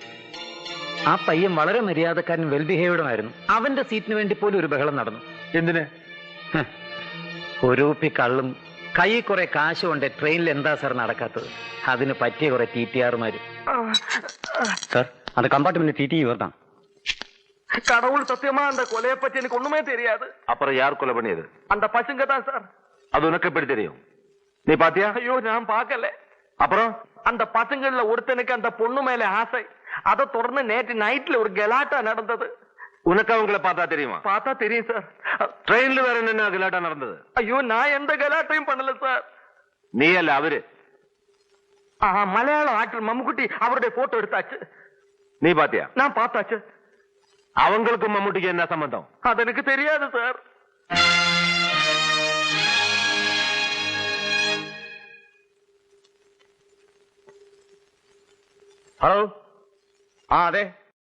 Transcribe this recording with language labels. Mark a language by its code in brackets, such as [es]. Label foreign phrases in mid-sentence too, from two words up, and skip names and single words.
[ml] ആ പയ്യൻ വളരെ മര്യാദക്കാരൻ, വെൽ ബിഹേവ്ഡുമായിരുന്നു. അവന്റെ സീറ്റിന് വേണ്ടി പോലും ഒരു ബഹളം നടന്നു. എന്തിന്? ഒരു കുപ്പി കള്ളും കൈ കുറെ കാശുകൊണ്ട് ട്രെയിനിൽ എന്താ സാർ നടക്കാത്തത്? അതിന് പറ്റിയ കുറെ TTRമാര്. സാർ, അത് കമ്പാർട്ട്മെന്റ് TT வரதான். [ta] கடவுள் சத்தியமா அந்த கொலையை பத்தி எனக்கு ஒண்ணுமே தெரியாது. அப்புறம் யார் கொலை பண்ணியது? அந்த பசங்க தான் சார். அது உனக்கு எப்படி தெரியும்? நீ பாத்தியா? ஐயோ, நான் பார்க்கல. அப்புறம் அந்த பசங்கள்ல ஒருத்தனுக்கு அந்த பொண்ணு மேல ஆசை. அதை தொடர்ந்து நேற்று நைட்ல ஒரு கலாட்டா நடந்தது. உனக்கு அவங்கள பார்த்தா தெரியுமா? பார்த்தா தெரியும் சார். ட்ரெயின்ல வேற என்ன கலாட்டா நடந்தது? ஐயோ நான் எந்த கலாட்டையும் பண்ணல சார். நீ அல்ல அவரு. மலையாள ஆக்டர் மம்முக்குட்டி அவருடைய போட்டோ எடுத்தாச்சு. நீ பாத்தியா? நான் பார்த்தாச்சு. அவங்களுக்கும் மம்முட்டிக்கு என்ன சம்பந்தம்? அது எனக்கு தெரியாது சார். [ml] ഹലോ. അതെ